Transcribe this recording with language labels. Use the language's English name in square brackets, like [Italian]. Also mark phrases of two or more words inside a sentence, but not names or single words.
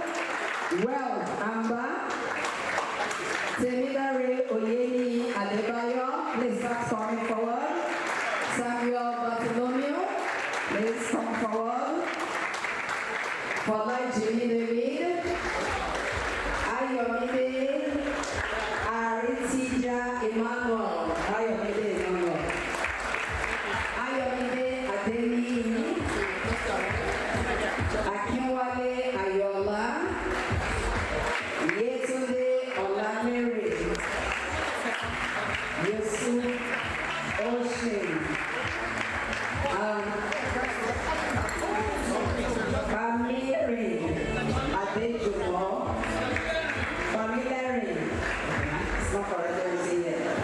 [English] Well, Amber, Temidare Oyeni Adebayo, please start coming forward. Samuel Bartholomew, please come forward. Fola Jimmy David, Ayomide Aritija Emmanuel, Ayomide Emmanuel, Ayomide Adeni, Akinwale Ayola, Yetunde Olamere, Yesu Oshin, Family Adejumo, Family, it's not correct, let me say it.